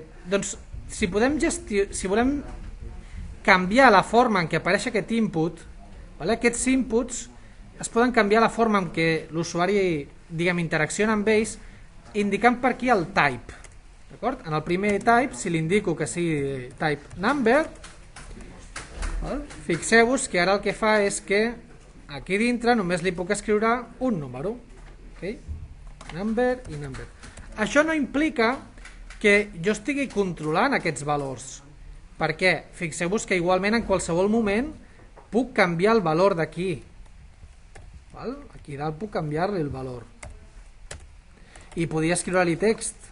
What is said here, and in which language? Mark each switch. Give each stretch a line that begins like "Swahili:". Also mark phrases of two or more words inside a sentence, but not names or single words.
Catalan: Doncs si volem canviar la forma en què apareix aquest input, aquests inputs es poden canviar la forma en què l'usuari interacciona amb ells indicant per aquí el type. En el primer type, si li indico que sigui
English: type number,
Catalan: fixeu-vos que ara el que fa és que aquí dintre només li puc escriure un número.
English: Number i number.
Catalan: Això no implica que jo estigui controlant aquests valors. Per què? Fixeu-vos que igualment en qualsevol moment puc canviar el valor d'aquí. Aquí dalt puc canviar-li el valor i podria escriure-li text.